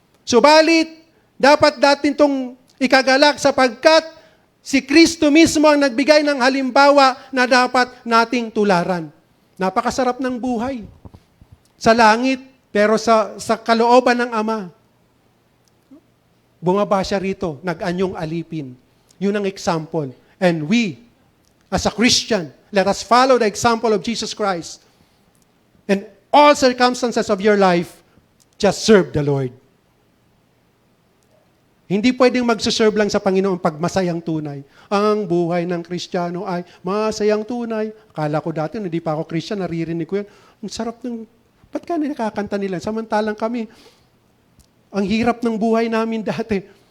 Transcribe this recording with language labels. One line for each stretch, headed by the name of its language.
Filipino: Subalit, dapat natin itong ikagalak sapagkat si Kristo mismo ang nagbigay ng halimbawa na dapat nating tularan. Napakasarap ng buhay. Sa langit, pero sa kalooban ng Ama. Bumaba siya rito, nag-anyong alipin. Yun ang example.
English: And we, as a Christian, let us follow the example of Jesus Christ. And all circumstances of your life, just serve the Lord.
Filipino: Hindi pwedeng magsuserve lang sa Panginoon pag masayang tunay. Ang buhay ng Kristiyano ay masayang tunay. Akala ko dati, hindi pa ako Kristyan, naririnig ko yan. Ang sarap ng, ba't ka nakakanta nila? Samantalang kami, ang hirap ng buhay namin dati.